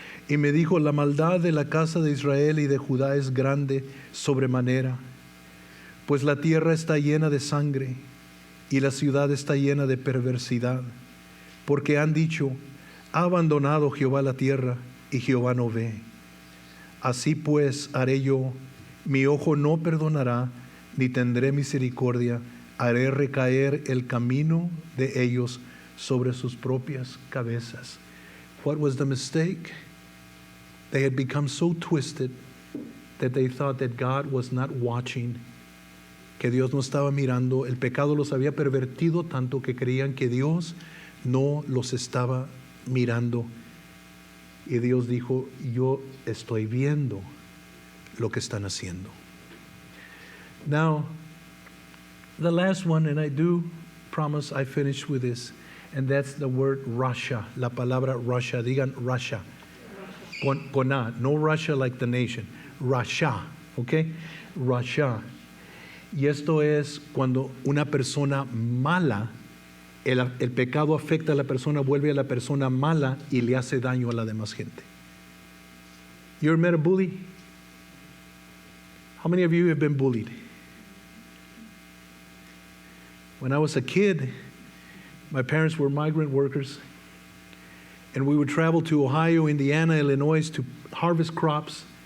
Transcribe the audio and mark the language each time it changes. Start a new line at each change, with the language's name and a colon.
Spanish: Y me dijo: la maldad de la casa de Israel y de Judá es grande sobremanera, pues la tierra está llena de sangre y la ciudad está llena de perversidad, porque han dicho: ha abandonado Jehová la tierra y Jehová no ve. Así pues haré yo, mi ojo no perdonará, ni tendré misericordia, haré recaer el camino de ellos sobre sus propias cabezas.
English: What was the mistake? They had become so twisted that they thought that God was not watching,
Spanish: que Dios no estaba mirando. El pecado los había pervertido tanto que creían que Dios no los estaba mirando. Y Dios dijo: yo estoy viendo lo que están haciendo.
English: Now, the last one, and I do promise I finish with this, and that's the word Russia,
Spanish: la palabra Russia. Digan Russia. Con A, no Russia
English: like the nation. Russia, okay? Russia.
Spanish: Y esto es cuando una persona mala, el pecado afecta a la persona, vuelve a la persona mala y le hace daño a la demás gente.
English: You ever met a bully? How many of you have been bullied? When I was a kid, my parents were migrant workers, and we would travel to Ohio, Indiana, Illinois to harvest crops.